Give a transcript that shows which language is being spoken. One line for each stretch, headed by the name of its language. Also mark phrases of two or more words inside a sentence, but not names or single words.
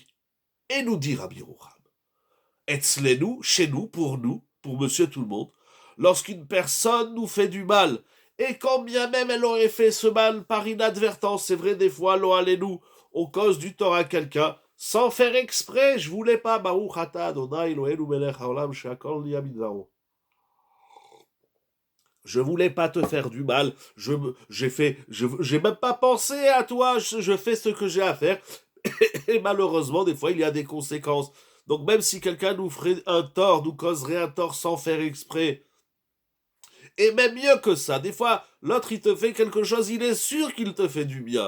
French: Et nous dit Rabbi Yerucham, etzlenu, chez nous, pour monsieur tout le monde, lorsqu'une personne nous fait du mal, et quand bien même elle aurait fait ce mal par inadvertance, c'est vrai des fois,
Hebrew: לא עלינו,
French: on cause du tort à quelqu'un, sans faire exprès, je voulais pas,
Hebrew: ברוך אתה אדני אלהינו מלך העולם שהכל נהיה בדברו.
French: Je voulais pas te faire du mal. J'ai même pas pensé à toi. Je fais ce que j'ai à faire. Et malheureusement, des fois, il y a des conséquences. Donc même si quelqu'un nous ferait un tort, nous causerait un tort sans faire exprès, et même mieux que ça, des fois, l'autre, il te fait quelque chose, il est sûr qu'il te fait du bien.